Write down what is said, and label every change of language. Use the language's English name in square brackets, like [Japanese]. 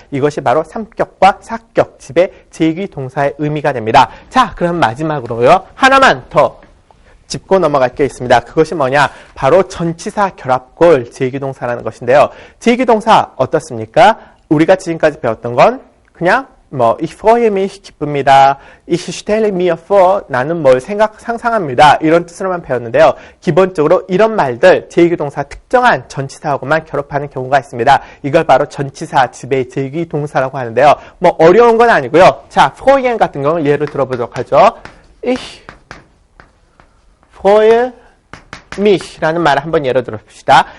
[Korean] 이것이 바로 삼격과 사격 지배 제기동사의 의미가 됩니다. 자, 그럼 마지막으로요. 하나만 더 짚고 넘어갈 게 있습니다. 그것이 뭐냐? 바로 전치사 결합골 제기동사라는 것인데요. 제기동사 어떻습니까? 우리가 지금까지 배웠던 건 그냥 [German] ich freue mich [Korean] 기쁩니다. [German] Ich stelle mir vor [Korean] 나는 뭘 상상합니다. 이런 뜻으로만 배웠는데요. 기본적으로 이런 말들 제기동사 특정한 전치사하고만 결합하는 경우가 있습니다. 이걸 바로 전치사 지배 제기동사라고 하는데요. 뭐 어려운 건 아니고요. 자, freuen 같은 경우는 예를 들어보도록 하죠. [German] Ich freue mich [Korean] 라는 말을 한번 예로 들어봅시다.